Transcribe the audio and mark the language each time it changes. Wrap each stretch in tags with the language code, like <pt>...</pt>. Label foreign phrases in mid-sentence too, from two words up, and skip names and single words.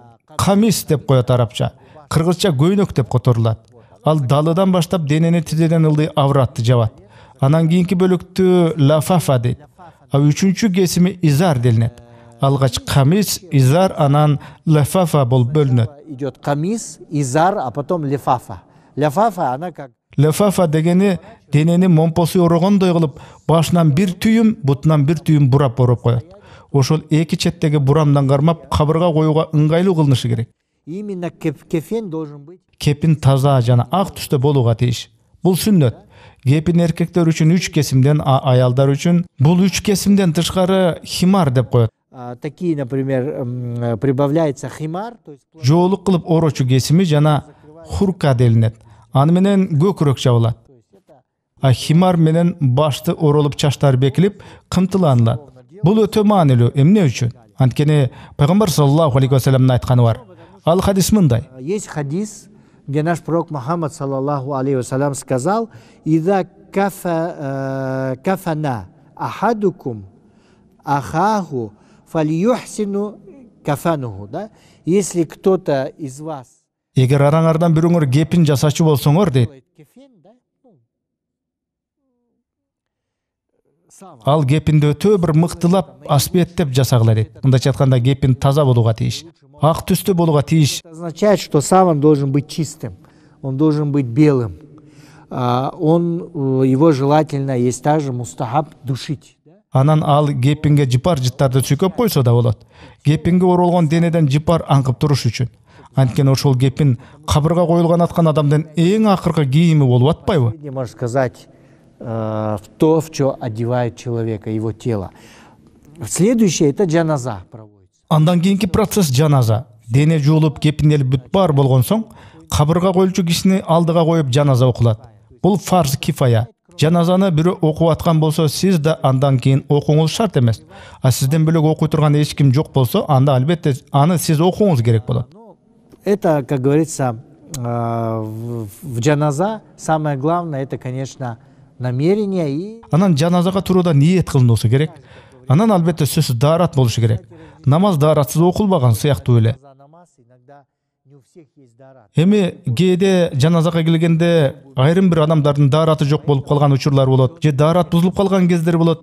<ky>Камис деп коет арабча. Кыргызча көйнөк деп которулат. Ал далыдан баштап денени тизеден ылдый авратты жабат. Анан кийинки бөлүктү лафафа дейт. А үчүнчү кесими изар делинет. Алгач камис, изар, анан лафафа болуп бөлүнөт.</ky> <ru>Идет камис, изар, а потом лефафа. Лефафа, она как...</ru> <ky>Лефафа дегени денени момпосу орогондой кылып, башынан бир түйүм, бутунан бир түйүм бурап ороп коет. Ошол эки четтеги бурамдан кармап, кабырга коюуга ыңгайлуу кылынышы керек.</ky> <ru>Именно кефен должен быть.</ru> <ky>Кепин таза жана ак түстө болууга тийиш. Бул сүннөт. Кепин эркектер үчүн 3 кесимден, аялдар үчүн бул 3 кесимден тышкары химар деп коет.</ky> <ru>Такие, например, прибавляется химар, то есть</ru> <ky>жоолук кылып орочу кесими жана хурка делинет. Аны менен көкүрөк жабылат. А химар менен башты оролуп чаштар бекилип кымтыланылат. Бул өтө маанилүү. Эмне үчүн? Анткени пайгамбар</ky> <ar>صلى الله عليه وسلم</ar> <ky>айтканы бар. Ал хадис мындай:</ky> <ru>Есть хадис, где наш пророк Мухаммад,</ru> <ar>صلى الله عليه وسلم,</ar> <ru>сказал:</ru> <ar>«إذا كفن أحدكم أخاه فليحسن كفنه».</ar> <ru>Да? Если кто-то из вас</ru> <ky>эгер араңардан бирөөңөр кепин жасачу болсоңор дейт, ал кепинди өтө бир мыктылап аспеттеп жасагыла дейт. Мындайча айтканда кепин таза болууга тийиш, ак түстө болууга тийиш.</ky> <ru>Это означает, что сам он должен быть чистым, он должен быть белым. Его желательно, есть также мустахаб, душить.</ru> <ky>Анан ал кепинге жыпар жыттарды сүйкөп койсо да болот. Кепинге оролгон денеден жыпар аңкып туруш үчүн. Анткени ошол кепин кабырга коюлган аткан адамдын эң акыркы кийими болуп атпайбы?</ky> <ru>Можно сказать, в то, в что одевают человека, его тело. Следующее — это джаназа проводится.</ru> <ky>Андан кийинки процесс жаназа. Дене жуулуп, кепинделип бүт бар болгон соң, кабырга коюлчу кишини алдыга коюп жаназа окулат. Бул</ky> <ar>فرض كفاية.</ar> <ky>Жаназаны бирөө окуп аткан болсо, сиз да андан кийин окуңуз шарт эмес. А сизден бөлөк окуй турган эч ким жок болсо, анда албетте аны сиз окуңуз керек болот.</ky> <ru>Это, как говорится, в джаназа самое главное — это, конечно, намерение и...</ru> <ky>Анан жаназага турууда ниет кылынуусу керек. Анан албетте сөзсүз даарат болушу керек. Намаз дааратсыз окулбаган сыяктуу эле. Эми кээде жаназага келгенде айрым бир адамдардын даараты жок болуп калган учурлар болот, же даарат бузулуп калган кездер болот.</ky>